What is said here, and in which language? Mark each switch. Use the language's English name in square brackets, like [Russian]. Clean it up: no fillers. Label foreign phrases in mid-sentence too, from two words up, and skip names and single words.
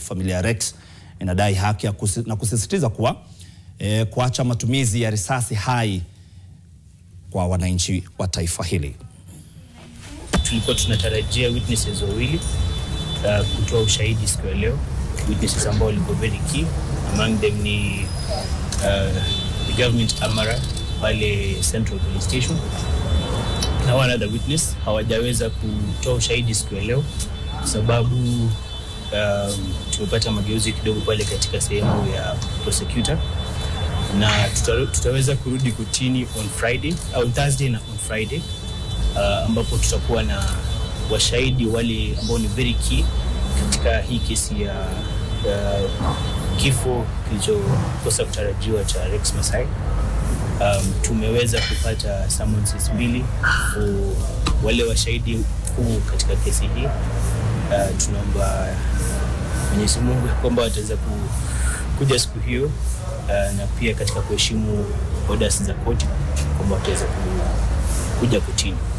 [Swahili] Familia ya Rex inadai haki na kusisitiza kuwa kuacha matumizi ya risasi hai kwa wananchi wa taifa hili. Tulikuwa tunatarajia witnesses wawili kutoa ushahidi siku ya leo. Witnesses ambao walikuwa [English] very key, among them [Swahili] ni [English] the government [Swahili] Amara pale Central Police Station na [English] one other witness. [Swahili] Hawajaweza kutoa ushahidi siku ya leo sababu tumepata mageuzi kidogo pale katika sehemu ya prosecutor, na tutaweza kurudi kotini [English] on Friday [Swahili] au Thursday na [English] on Friday [Swahili] ambapo tutakuwa na washahidi wale ambao ni [English] very key [Swahili] katika hii kesi ya kifo kilichokosa kutarajiwa cha Rex Masai. Tumeweza kupata summonses mbili wale washahidi kuu katika kesi hii. Tunaomba Mwenyezi Mungu kwamba wataweza kuja siku hiyo, na pia katika kuheshimu orders za koti kwamba wataweza kuja kotini.